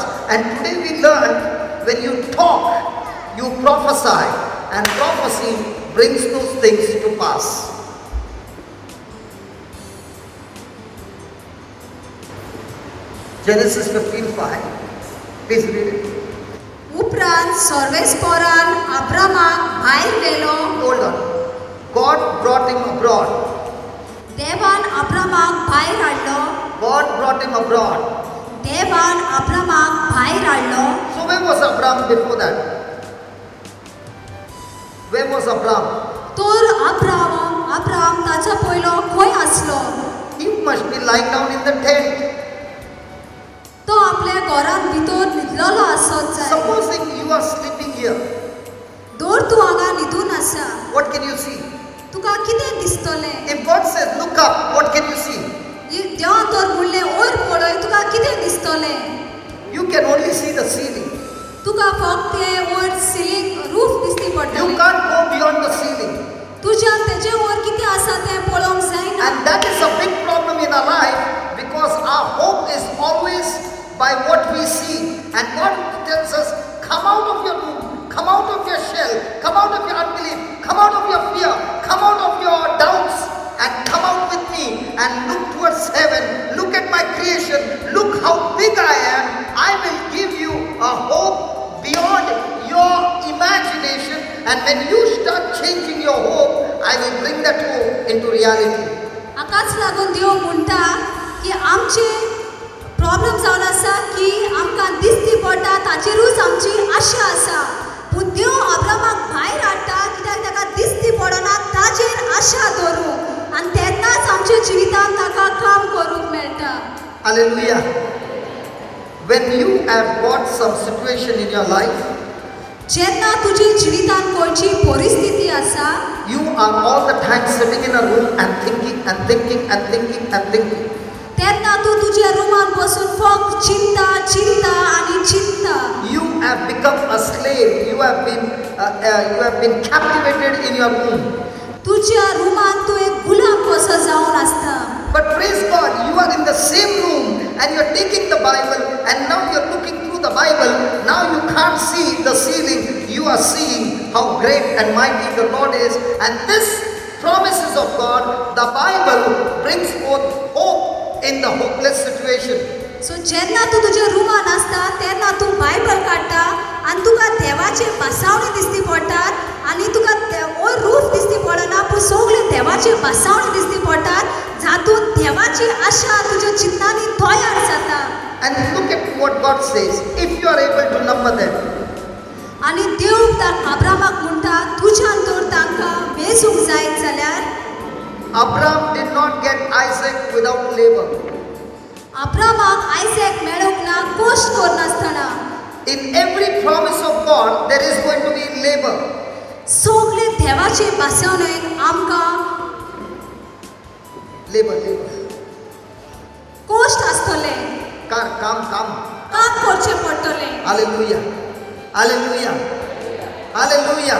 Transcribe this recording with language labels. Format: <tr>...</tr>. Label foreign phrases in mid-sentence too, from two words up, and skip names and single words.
<en>And today we learned when you talk, you prophesy, and prophecy brings those things to pass. Genesis 15:5. Please read it.</en> <kok>उपरांत सर्वेस्परान अब्रामाक भायर व्हेलो.</kok> <en>Hold on. God brought him abroad.</en> <kok>देवान अब्रामाक भायर हाडलो.</kok> <en>God brought him abroad.</en> <kok>देवान अब्रामाक भायर हाडलो.</kok> <en>So where was Abraham before that? Where was Abraham?</en> <kok>तर अब्राम ताच्या पयलो खंय आसलो?</kok> <en>He must be lying down in the tent.</en> <kok>तो आपल्या घरान भितर न्हिदलेलो आसत जाय.</kok> <en>Supposing you are sleeping here,</en> <kok>दोर तूं हांगा न्हिदून आसा.</kok> <en>what can you see?</en> <kok>तुका कितें दिसतलें?</kok> <en>If God says, look up, what can you see?</en> <kok>देवान तर म्हणलें वयर पळय, तुका कितें दिसतलें?</kok> <en>You can only see the ceiling.</en> <kok>तुका फक्त तें वयर</kok> <en>ceiling roof</en> <kok>दिसती</kok> <en>You</en> <kok>पडटलें.</kok> <en>can't go beyond the ceiling.</en> <kok>तुज्यान तेजे वयर कितें आसा तें पळोवंक जायना.</kok> <en>And that is a big problem in our life because our hope is always by what we see. And God tells us, come out of your room, come out of your shell, come out of your unbelief, come out of your fear, come out of your doubts, and come out with me and look towards heaven. Look at my creation. Look how big I am. I will give you a hope beyond your imagination. And when you start changing your hope, I will bring that hope into reality.</en> <kok>हाकाच लागून देव म्हणटा की आमचे प्रॉब्लेम जावन आसा की आमकां दिसती पडटा ताचेरूच आमची आशा आसा. पूण देव अब्रामाक भायर हाडटा कित्याक ताका दिसती पडना ताचेर आशा दवरूंक. आनी तेन्नाच आमच्या जिवितांत ताका काम करूंक मेळटा.</kok> <en>Hallelujah. When you have got some situation in your life,</en> <kok>जेन्ना तुजी जिवितांत खंयची परिस्थिती आसा,</kok> <en>you are all the time sitting in a room and thinking and thinking and thinking and thinking.</en> <kok>तेन्ना तूं तुज्या रुमान बसून फक्त चिंता आनी चिंता.</kok> <en>You have become a slave. You have been captivated in your room.</en> <kok>तुज्या रुमान तूं एक गुलाम कसो जावन आसता.</kok> <en>But praise God, you are in the same room and you are taking the Bible and now you are looking through the Bible. Now you can't see the ceiling. You are seeing how great and mighty the Lord is. And this promises of God, the Bible brings forth hope in the hopeless situation.</en> <kok>सो जेन्ना तूं तुज्या रुमान आसता तेन्ना तूं बायबल काडटा आनी तुका देवाचे भासावणी दिसती पडटात आनी तुका वो रूफ दिसती पडना पूण सगळे देवाचे भासावणी दिसती पडटात जातून देवाची आशा तुज्या चिंतांनी तयार जाता.</kok> <en>And look at what God says. If you are able to number them.</en> <kok>आनी देव अब्रामाक म्हणटा तुज्यान तर तांकां वेचूंक जाय जाल्यार.</kok> <en>Abraham did not get Isaac without labor.</en> <kok>अब्रामाक आयझॅक मेळूंक ना कश्ट करनासतना.</kok> <en>In every promise of God, there is going to be labor.</en> <kok>सगळे देवाचे भासावणेक आमकां</kok> <en>Labor.</en> <kok>कश्ट आसतले.</kok> <en>Come.</en> <kok>काम करचें पडटलें.</kok> <en>Hallelujah. Hallelujah. Hallelujah.</en>